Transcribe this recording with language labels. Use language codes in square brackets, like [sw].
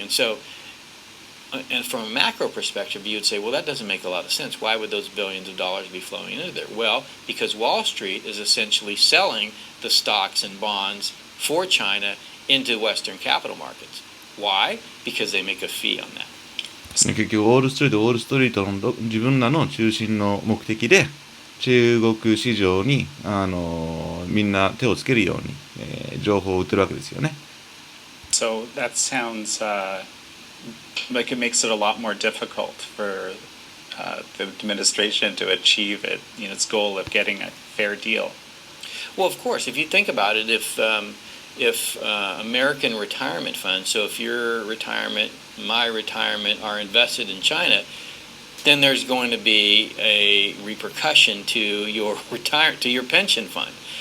[en] And so, and from a macro perspective, you would say, well, that doesn't make a lot of sense. Why would those billions of dollars be flowing into there? Well, because Wall Street is essentially selling the stocks and bonds for China into Western capital markets. Why? Because they make a fee on that. systems. [ja] 結局ウォールストリートの自分らの中心の目的で中国市場にみんな手をつけるように、情報を売ってるわけですよね。 [en] So that sounds like it makes it a lot more difficult for the administration to achieve its goal of getting a fair deal. Well, of course, if you think about it, if American retirement funds, so if your retirement, my retirement, are invested in China, then there's going to be a repercussion to your pension fund.